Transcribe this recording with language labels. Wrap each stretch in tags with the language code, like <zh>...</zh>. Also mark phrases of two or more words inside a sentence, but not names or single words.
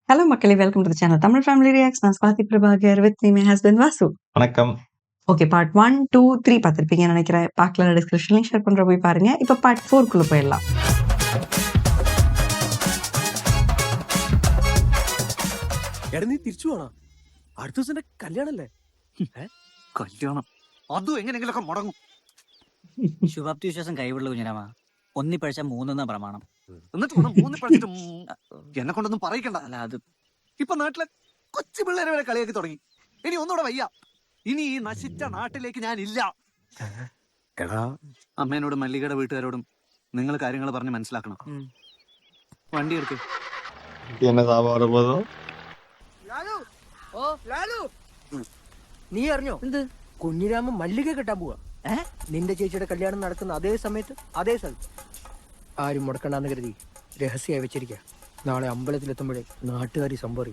<ta>Hello மக்களே,</ta> <en>welcome to the channel</en> <ta>தமிழ் ஃபேமிலி ரியாக்ட்ஸ். நான் ஸ்வாதி பிரபாகர்</ta> <en>with me my husband</en> <ta>வாசு. வணக்கம். ஓகே, பார்ட் 1, 2, 3 பார்த்துருப்பீங்கன்னு நினைக்கிறேன். பார்க்கல டிஸ்கிரிப்ஷன்லையும் ஷேர் பண்ணுற போய் பாருங்க. இப்போ பார்ட் 4 போயிடலாம்.</ta> <ml>എടാ നീ തിരിച്ചു പോണോ? അടുത്ത ദിവസം എന്റെ കല്യാണല്ലേ? കല്യാണം അതും എങ്ങനെയെങ്കിലൊക്കെ മുടങ്ങും. ശുഭാപ്തി വിശ്വാസം കൈവിടുള്ള കുഞ്ഞിരാമ. ഒന്നി പഴിച്ച മൂന്നെന്ന പ്രമാണം. എന്നിട്ട് വേണം മൂന്ന് പഴിച്ചിട്ട് എന്നെ കൊണ്ടൊന്നും പറയിക്കണ്ട. അല്ല അത് ഇപ്പൊ നാട്ടിലെ കൊച്ചു പിള്ളേരെ വരെ കളിയാക്കി തുടങ്ങി. ഇനി ഒന്നുകൂടെ വയ്യ. ഇനി ഈ നശിച്ച നാട്ടിലേക്ക് ഞാൻ ഇല്ല. എടാ അമ്മേനോടും മല്ലികയുടെ വീട്ടുകാരോടും നിങ്ങൾ കാര്യങ്ങൾ പറഞ്ഞ് മനസ്സിലാക്കണം. വണ്ടി എടുക്ക്.</ml> <ta>என்ன சாபம் வரப்போதோ?</ta> <ml>നീ അറിഞ്ഞോ എന്ത്? കുഞ്ഞിരാമൻ മല്ലിക കെട്ടാൻ പോവാ. നിന്റെ ചേച്ചിയുടെ കല്യാണം നടക്കുന്ന അതേ സമയത്ത് അതേ സ്ഥലത്ത്. ആരും മുടക്കണ്ടെന്ന് കരുതി രഹസ്യമായി വെച്ചിരിക്കുക. നാളെ അമ്പലത്തിലെത്തുമ്പോഴേ നാട്ടുകാരി സംഭവിക്കും.</ml>